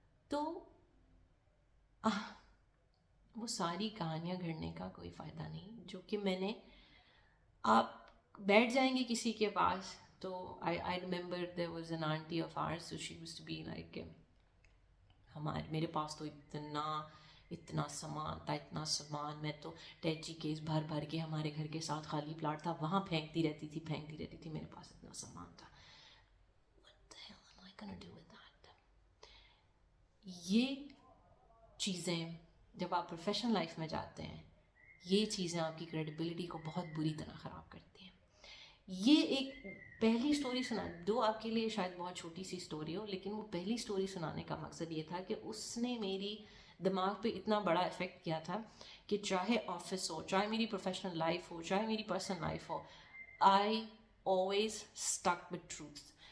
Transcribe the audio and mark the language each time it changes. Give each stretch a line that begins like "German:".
Hindi: तो वो सारी कहानियाँ घड़ने का कोई फ़ायदा नहीं, जो कि मैंने, आप बैठ जाएंगे किसी के पास तो
English: I remember there was an aunty of ours, so she used to be like,
Hindi: मेरे पास तो इतना सामान था, इतना सामान, मैं तो टैची केस भर भर के, हमारे घर के साथ खाली प्लाट था वहाँ फेंकती रहती थी, मेरे पास इतना सामान था.
English: What the hell am I gonna do with that?
Hindi: ये चीज़ें जब आप प्रोफेशनल लाइफ में जाते हैं, ये चीज़ें आपकी क्रेडिबिलिटी को बहुत बुरी तरह ख़राब करती हैं. ये एक पहली स्टोरी सुना दो, आपके लिए शायद बहुत छोटी सी स्टोरी हो, लेकिन वो पहली स्टोरी सुनाने का मकसद ये था कि उसने मेरी दिमाग पे इतना बड़ा इफ़ेक्ट किया था कि चाहे ऑफिस हो, चाहे मेरी प्रोफेशनल लाइफ हो, चाहे मेरी पर्सनल लाइफ हो,
English: I always stuck with truth.